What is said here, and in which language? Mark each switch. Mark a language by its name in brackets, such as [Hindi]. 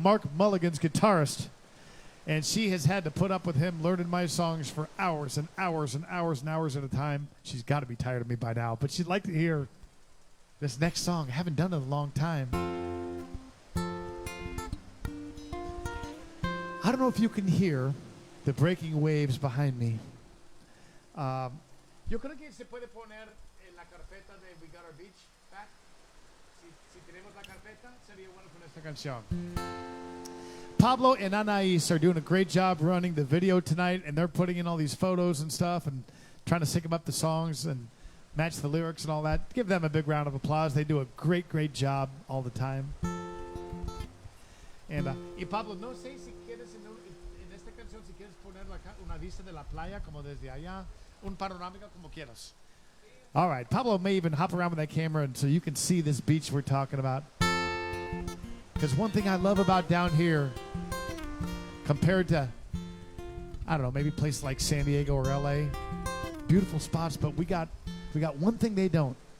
[English] Mark Mulligan's guitarist. And she has had to put up with him learning my songs for hours and hours and hours and hours at a time. She's got to be tired of me by now, but she'd like to hear this next song. I haven't done it in a long time. I don't know if you can hear the breaking waves behind me. [Spanish] Yo creo que se puede poner en la carpeta de We Got Our Beach back. Si tenemos la carpeta, sería bueno con esta canción. [English] Pablo and Anais are doing a great job running the video tonight, and they're putting in all these photos and stuff and trying to sync them up the songs and match the lyrics and all that. Give them a big round of applause. They do a great, great job all the time. [Spanish] And y Pablo, no sé si quieres en esta canción, si quieres poner una vista de la playa como desde allá, un panorámica como quieras. [English] All right, Pablo may even hop around with that camera and so you can see this beach we're talking about. Because one thing I love about down here, compared to, I don't know, maybe places like San Diego or LA, beautiful spots, but we got one thing they don't.